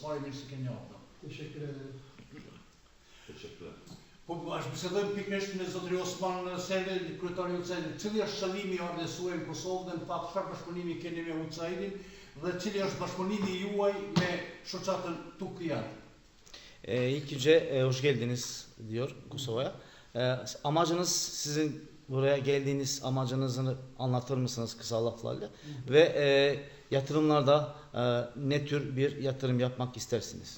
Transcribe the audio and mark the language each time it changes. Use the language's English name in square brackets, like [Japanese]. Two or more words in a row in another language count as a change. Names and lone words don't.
[Albanian] Pari mirë se keni ardhur. Po bashkëbisedojmë pikërisht me zotëri Osman Servi, kryetari i UCIAT. Cili është qëllimi i ardhes suaj në Kosovë dhe në fakt çfarë bashkëpunimi keni me UCIAT-in dhe cili është bashkëpunimi juaj me shoqatën TÜKİAD? [Turkish] İlk önce hoş geldiniz diyor Kosova'ya. Amacınız, sizin buraya geldiğiniz amacınızı anlatır mısınız kısa laflarla? Ve yatırımlarda ne tür bir yatırım yapmak istersiniz?